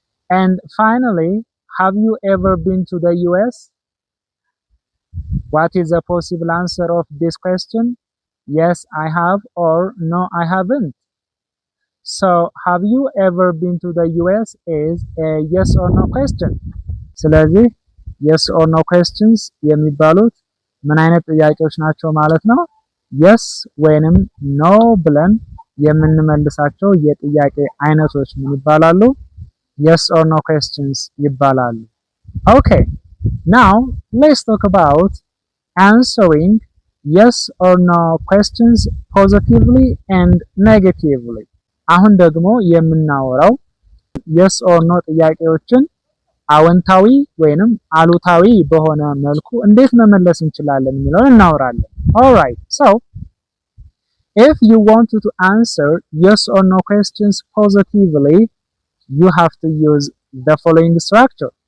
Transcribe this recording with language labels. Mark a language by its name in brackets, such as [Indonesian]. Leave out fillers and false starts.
[English] And finally, have you ever been to the US? What is the possible answer of this question? Yes, I have or no, I haven't. So, have you ever been to the US is a yes or no question. [Amharic] ስለዚህ [English] yes or no questions [Amharic] የሚባሉት ምን አይነት ጥያቄዎች ናቸው ማለት ነው? yes ወይንም no ብለን የምንመልሳቸው የጥያቄ አይነቶች ምን ይባላሉ? [English] yes or no questions [Amharic] ይባላሉ። [English] Okay, now let's talk about answering yes or no questions positively and negatively. [Amharic] አሁን ደግሞ የምናወራው yes or no ጥያቄዎችን አዎንታዊ ወይንም አሉታዊ በሆነ መልኩ እንዴት መመለስ እንችላለን የሚለውን እናወራለን። [English] All right, so if you want to answer yes or no questions positively, you have to use the following structure.